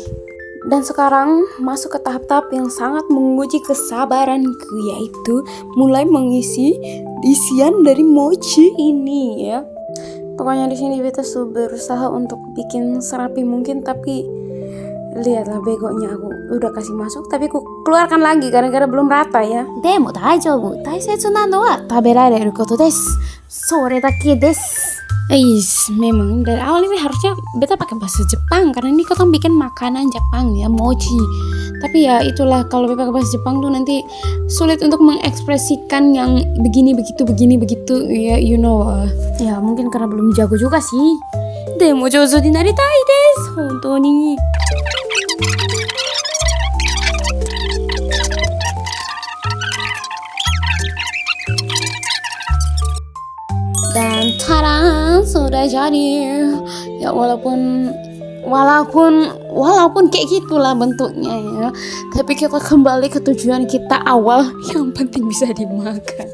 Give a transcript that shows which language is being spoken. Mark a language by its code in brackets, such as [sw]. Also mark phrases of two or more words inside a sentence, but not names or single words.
[id] Dan sekarang masuk ke tahap-tahap yang sangat menguji kesabaranku, yaitu mulai mengisi isian dari mochi ini ya. Pokoknya di sini beta berusaha untuk bikin serapi mungkin, tapi lihatlah begonya, aku udah kasih masuk tapi aku keluarkan lagi gara-gara belum rata ya. [ja] でも大丈夫、大切なのは食べられることです. それだけです. [id] Memang dari awal ini harusnya beta pakai bahasa Jepang karena ini kita bikin makanan Jepang ya, mochi. Tapi ya itulah, kalau beta pakai bahasa Jepang tuh nanti sulit untuk mengekspresikan yang begini begitu ya, [en] you know. [id] Ya mungkin karena belum jago juga sih. [ja] でも上手になりたいです、本当に. [id] Dan tada, sudah jadi. Ya walaupun kayak gitulah bentuknya ya, tapi kita kembali ke tujuan kita awal, yang penting bisa dimakan.